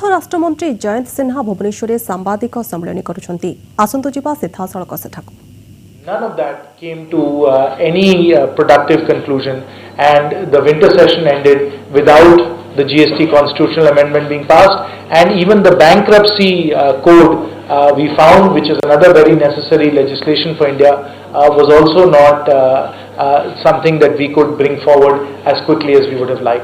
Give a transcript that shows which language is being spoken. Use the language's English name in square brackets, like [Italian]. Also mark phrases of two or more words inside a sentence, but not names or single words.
[Odia] ରାଷ୍ଟ୍ରମନ୍ତ୍ରୀ ଜୟନ୍ତ ସିହ୍ନା ଭୁବନେଶ୍ୱରରେ ସାମ୍ବାଦିକ ସମ୍ମିଳନୀ କରୁଛନ୍ତି। ଆସନ୍ତୁ ଯିବା ସିଧାସଳଖ ସେଠାକୁ। [English] None of that came to any productive conclusion, and the winter session ended without the GST constitutional amendment being passed, and even the bankruptcy code we found, which is another very necessary legislation for India, was also not something that we could bring forward as quickly as we would have liked.